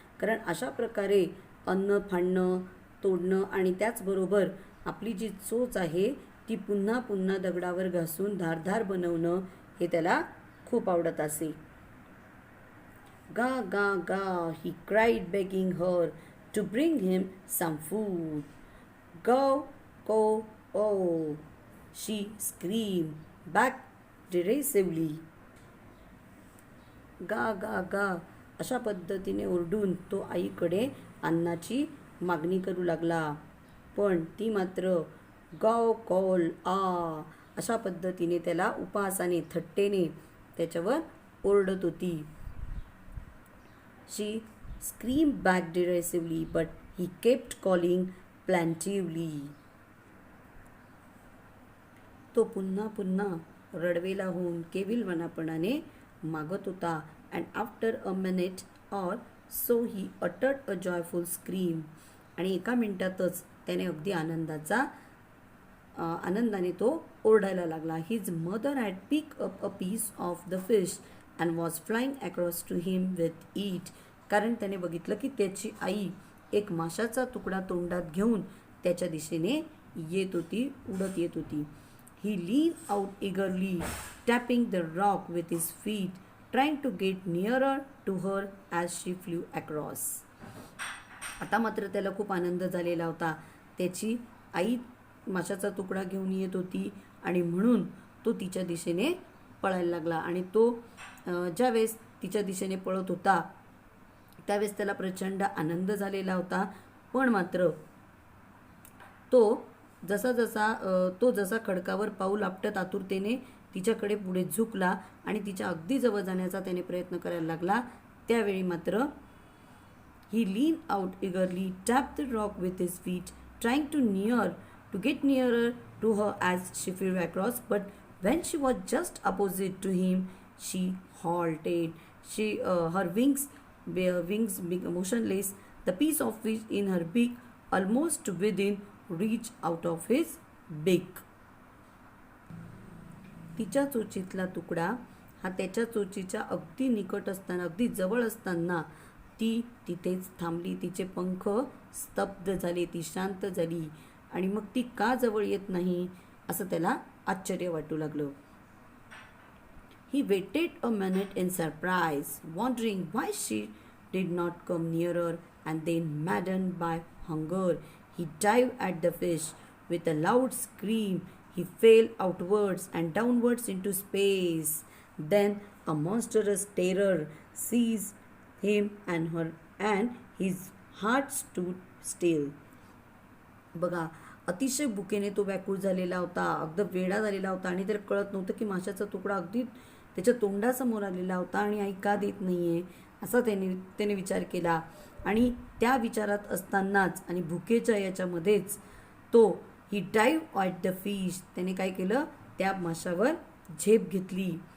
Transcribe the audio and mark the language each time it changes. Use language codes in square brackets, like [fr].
[mr] कारण अशा प्रकारे अन्न फाडणं, तोडणं आणि त्याचबरोबर आपली जी चोच आहे ती पुन्हा पुन्हा दगडावर घासून धारधार बनवणं हे त्याला खूप आवडत असे. [en] Ga, ga, ga, he cried, begging her to bring him some food. Go, go, oh, she screamed back derisively. [mr] गा गा गा अशा पद्धतीने ओरडून तो आईकडे अन्नाची मागणी करू लागला. पण ती मात्र गाव कॉल आ अशा पद्धतीने त्याला उपहासाने, थट्टेने त्याच्यावर ओरडत होती. [en] She screamed back derisively, but he kept calling plaintively. [mr] तो पुन्हा पुन्हा रडवेला होऊन केविलवाणापणाने मागत होता. [en] And after a minute or so he uttered a joyful scream. [mr] आणि एका मिनिटातच त्याने अगदी आनंदाने तो ओरडायला लागला. [en] His mother had picked up a piece of the fish and was flying across to him with it. [mr] कारण त्याने बघितलं की त्याची आई एक माशाचा तुकडा तोंडात घेऊन त्याच्या दिशेने येत होती, उडत येत होती. [en] He leaned out eagerly, tapping the rock with his feet, trying to get nearer to her as she flew across. [mr] आता मात्र त्याला खूप आनंद झालेला होता. त्याची आई माशाचा तुकडा घेऊन येत होती आणि म्हणून तो तिच्या दिशेने पळायला लागला. आणि तो ज्यावेळेस तिच्या दिशेने पळत होता त्यावेळेस त्याला प्रचंड आनंद झालेला होता. पण मात्र तो जसा खडकावर पाऊल आपटत आतुरतेने तिच्याकडे पुढे झुकला आणि तिच्या अगदी जवळ जाण्याचा त्याने प्रयत्न करायला लागला. त्यावेळी मात्र [en] he leaned out eagerly, tapped the rock with his feet, trying to get nearer to her as she flew across. But when she was just opposite to him, she halted. Her wings motionless, the piece of fish in her beak almost within reach out of his beak. [mr] तिच्या चोचीतला तुकडा हा त्याच्या चोचीच्या अगदी निकट असताना, अगदी जवळ असताना ती तिथेच थांबली. तिचे पंख स्तब्ध झाले, ती शांत झाली. आणि मग ती का जवळ येत नाही असं त्याला आश्चर्य वाटू लागलं. [en] He waited a minute in surprise, wondering why she did not come nearer, and then, maddened by hunger, he dived at the fish. With a loud scream, he fell outwards and downwards into space. Then a monstrous terror seized him and his heart stood still. [mr] बघा, अतिशय भुकेने तो व्याकुळ झालेला होता, अगदी वेडा झालेला होता आणि त्याला कळत नव्हतं की माशाचा तुकडा अगदी त्याच्या तोंडासमोर आलेला होता आणि आई का देत नाही आहे असा त्याने विचार केला. आणि त्या विचारात असतानाच आणि भुकेच्या याच्यामध्येच तो [en] he dive at the fish, [mr] त्याने काय केलं, त्या माशावर झेप घेतली.